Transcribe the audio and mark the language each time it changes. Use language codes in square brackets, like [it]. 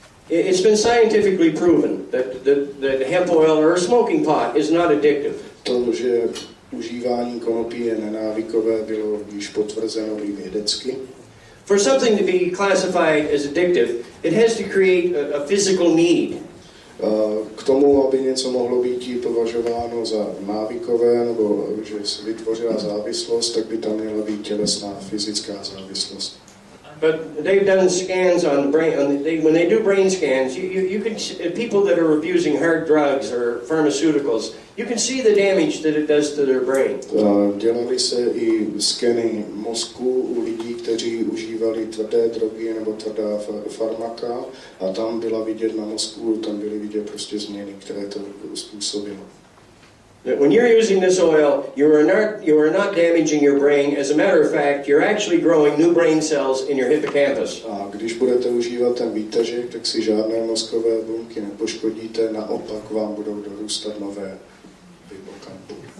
[en] It's been scientifically proven that hemp oil or a smoking pot is not addictive. [cs] To, že užívání konopí je nenávykové, bylo již potvrzeno i vědecky. [en] For something to be classified as addictive, it has to create a physical need. [cs] K tomu, aby něco mohlo být považováno za návykové nebo že se vytvořila závislost, tak by tam měla být tělesná fyzická závislost. [en] But they've done scans on the brain. When they do brain scans, you can people that are abusing hard drugs or pharmaceuticals, you can see the damage that it does to their brain. [cs] Dělali se i skeny mozku u lidí, kteří užívali tvrdé drogy nebo tvrdá farmaka, a tam byla vidět na mozku, tam byly vidět prostě změny, které to způsobilo. [en] that when you're using this oil, you are not damaging your brain. As a matter of fact, you're actually growing new brain cells in your hippocampus. [cs] A když budete užívat ten výtažek, tak si žádné mozkové buňky nepoškodíte, naopak vám budou dorůstat nové v hippokampu.